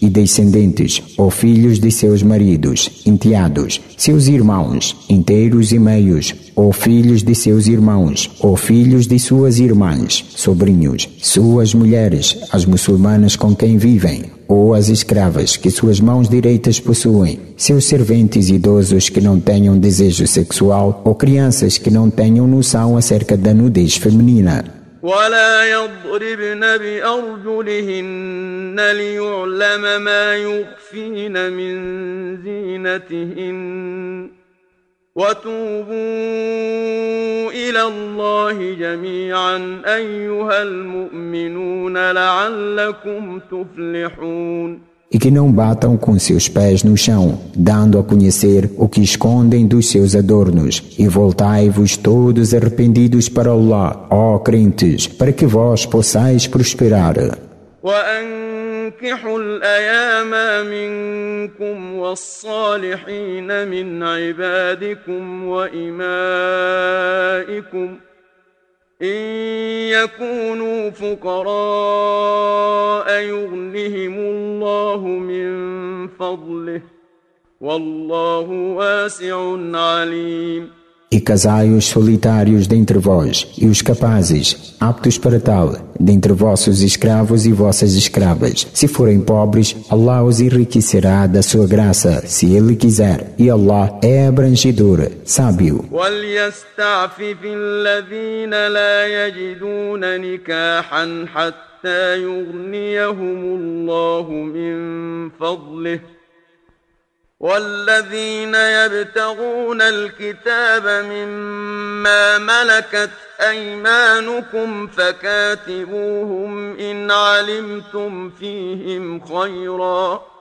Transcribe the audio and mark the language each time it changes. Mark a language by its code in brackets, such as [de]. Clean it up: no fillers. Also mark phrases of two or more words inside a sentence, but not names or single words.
[pt] e descendentes, ou filhos de seus maridos, enteados, seus irmãos, inteiros e meios, ou filhos de seus irmãos, ou filhos de suas irmãs, sobrinhos, suas mulheres, as muçulmanas com quem vivem, ou as escravas que suas mãos direitas possuem, seus serventes idosos que não tenham desejo sexual, ou crianças que não tenham noção acerca da nudez feminina. [ar] ولا يضربن بأرجلهن ليعلم ما يخفين من زينتهن وتوبوا إلى الله جميعا أيها المؤمنون لعلكم تفلحون. [pt] e que não batam com seus pés no chão, dando a conhecer o que escondem dos seus adornos. E voltai-vos todos arrependidos para Allah, ó crentes, para que vós possais prosperar. [ar] وأنكحوا الأيام منكم والصالحين من عبادكم وإمائكم إن يكونوا فقراء يغنهم الله من فضله والله واسع عليم. [pt] E casai os solitários dentre vós, e os capazes, aptos para tal, dentre vossos escravos e vossas escravas. Se forem pobres, Allah os enriquecerá da sua graça, se Ele quiser, e Allah é abrangedor, sábio. [ar] وَلْيَسْتَعْفِفِ الَّذِينَ لَا يَجِدُونَ نِكَاحًا حَتَّى يُغْنِيَهُمُ اللَّهُ مِنْ فَضْلِهِ والذين يبتغون الكتاب مما ملكت أيمانكم فكاتبوهم إن علمتم فيهم خيرا